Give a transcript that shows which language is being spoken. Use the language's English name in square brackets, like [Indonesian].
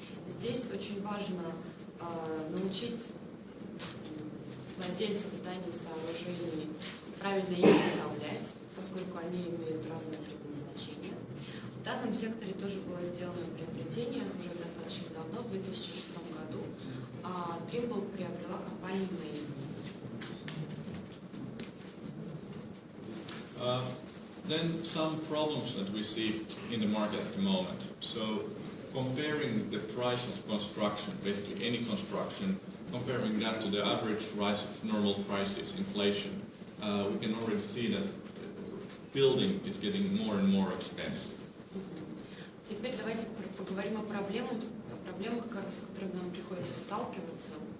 [Russian] Здесь очень важно научить владельцев зданий и сооружений правильно ими управлять, поскольку они имеют разные предназначения. В данном секторе тоже было сделано приобретение уже достаточно давно, в 2006 году. Trimble приобрела компанию Main. [English] Then some problems that we see in the market at the moment. So comparing the price of construction, basically any construction, comparing that to the average rise of normal prices, inflation, we can already see that building is getting more and more expensive. [Russian] Теперь давайте поговорим о проблемах, с которыми нам приходится сталкиваться.